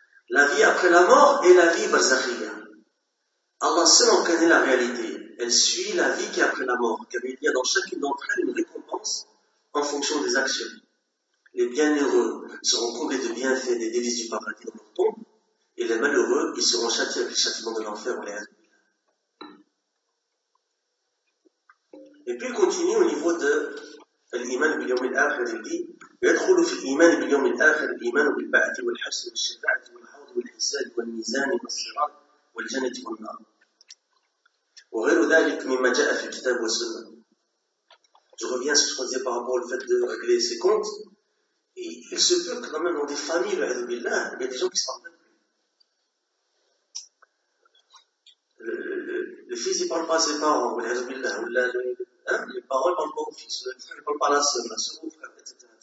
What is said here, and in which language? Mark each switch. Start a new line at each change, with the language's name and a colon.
French: La vie après la mort est la vie barzakhia. Allah seul en connaît la réalité. Elle suit la vie qui est après la mort, car il y a dans chacune d'entre elles une récompense en fonction des actions. Les bienheureux seront comblés de bienfaits des délices du paradis dans leur tombe, et les malheureux, ils seront châtiés avec le châtiment de l'enfer en l'air. Et puis il continue au niveau de l'Iman bil yawm al-akhir, il dit
Arabic: يدخل في الإيمان باليوم الآخر الإيمان بالبعث والحشر والشفاعة والحوض والحساب والميزان والصراط والجنة والنار وغير ذلك مما جاء في الكتاب والسنة.
French: Je reviens sur ce qu'on disait par rapport au fait de régler ses comptes. Et il se peut que même dans des familles, il y a des gens qui s'en rappellent. Le fils ne parle pas à ses parents, ou les paroles parlent pas au fils, le frère ne parle pas à la sœur, la sœur au frère, etc.